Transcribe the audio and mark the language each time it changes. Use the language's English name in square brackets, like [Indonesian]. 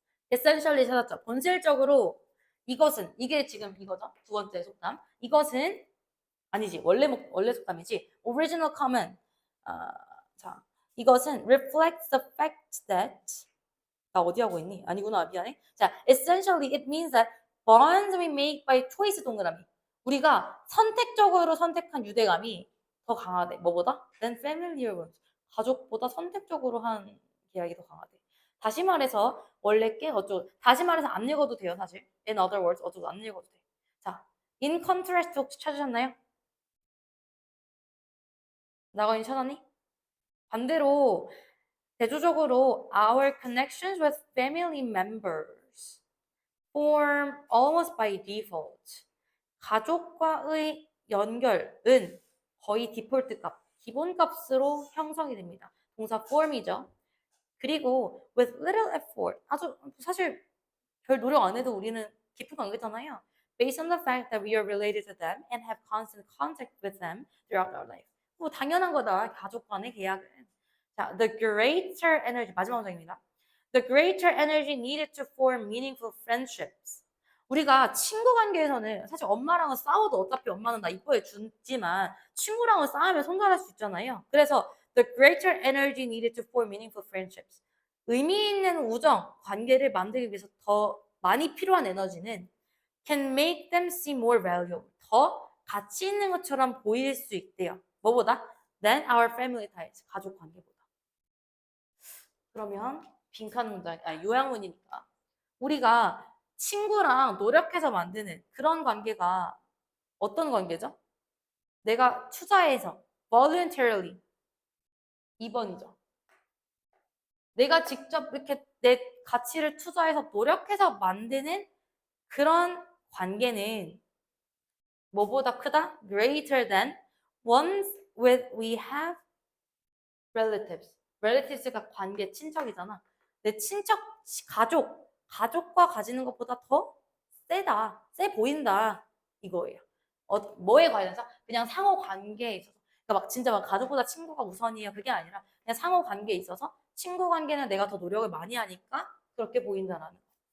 [Korean] essentially 찾았죠. 본질적으로 이것은 이게 지금 이거죠. 두 번째 속담. 이것은 아니지 원래 속담이지. [English] original common. [Korean] 자 이것은 [English] reflects the fact that [Korean] 나 어디 하고 있니? 아니구나 미안해. [English] 자 essentially it means that bonds we make by choice 동그라미. [Korean] 우리가 선택적으로 선택한 유대감이 더 강하대. 뭐보다? [English] than familiar ones. [Korean] 가족보다 선택적으로 한 계약이 더 강하대. 다시 말해서 원래 게 어쩌고 다시 말해서 안 읽어도 돼요 사실. [English] In other words [Korean] 어쩌고 안 읽어도 돼. 자, [English] in contrast [Korean] 혹시 찾으셨나요? 나가인 찾았니? 반대로 대조적으로 [English] our connections with family members form almost by default. [Korean] 가족과의 연결은 거의 디폴트 값, 기본 값으로 형성이 됩니다. 동사 form이죠. 그리고 [English] with little effort, [Korean] 아주 사실 별 노력 안 해도 우리는 깊은 관계잖아요. [English] Based on the fact that we are related to them and have constant contact with them throughout our life. [Korean] 뭐 당연한 거다. 가족 간의 계약은. 자, [English] the greater energy [Korean] 마지막 문장입니다. [English] The greater energy needed to form meaningful friendships. [Korean] 우리가 친구 관계에서는 사실 엄마랑은 싸워도 어차피 엄마는 나 이뻐해 주지만 친구랑은 싸우면 손절할 수 있잖아요. 그래서 [English] the greater energy needed to form meaningful friendships. [Korean] 의미 있는 우정, 관계를 만들기 위해서 더 많이 필요한 에너지는 [English] can make them seem more valuable. [Korean] 더 가치 있는 것처럼 보일 수 있대요. [English] 뭐보다? than our family ties. [Korean] 가족 관계보다. 그러면 빈칸 문장, 요약문이니까 우리가 친구랑 노력해서 만드는 그런 관계가 어떤 관계죠? 내가 투자해서 voluntarily 2번이죠. 내가 직접 이렇게 내 가치를 투자해서 노력해서 만드는 그런 관계는 뭐보다 크다? [English] greater than ones with we have relatives. [Korean] relatives가 관계, 친척이잖아. 내 친척, 가족과 가지는 것보다 더 세다, 세 보인다 이거예요. 뭐에 관해서? 그냥 상호 관계에 있어서. 그러니까 막 진짜 막 가족보다 친구가 우선이에요. 그게 아니라 그냥 상호 관계에 있어서 친구 관계는 내가 더 노력을 많이 하니까 그렇게 보인다라는 거.